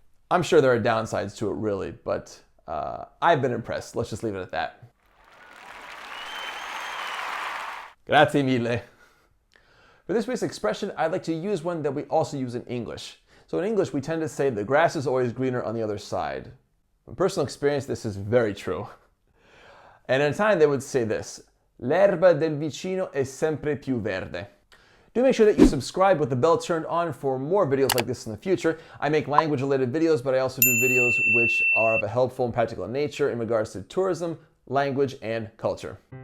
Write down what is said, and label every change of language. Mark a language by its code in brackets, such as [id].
[en] I'm sure there are downsides to it, really, but I've been impressed. Let's just leave it at that. [it] Grazie mille. [en] For this week's expression, I'd like to use one that we also use in English. So in English, we tend to say the grass is always greener on the other side. From personal experience, this is very true. And in Italian, they would say this: [it] l'erba del vicino è sempre più verde. [en] Do make sure that you subscribe with the bell turned on for more videos like this in the future. I make language-related videos, but I also do videos which are of a helpful and practical nature in regards to tourism, language, and culture.